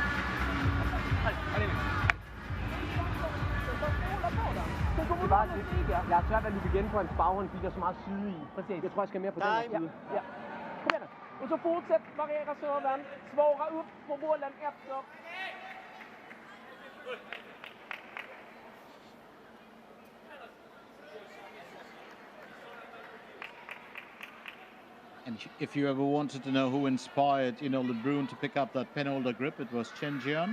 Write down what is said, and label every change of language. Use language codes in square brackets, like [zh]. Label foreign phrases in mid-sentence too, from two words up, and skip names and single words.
[fr] Allez, allez. [da] Jeg har svært ved at løbe igen på hans baghånd, fordi der er så meget syde i. Præcis. Jeg tror, jeg skal mere på den her side. Ja. Kom igen. Og så fortsæt, variera sådan. [sv] Svara upp på bollen efter. [en] And if you ever wanted to know who inspired, Brun to pick up that pen holder grip, it was Chen Jian.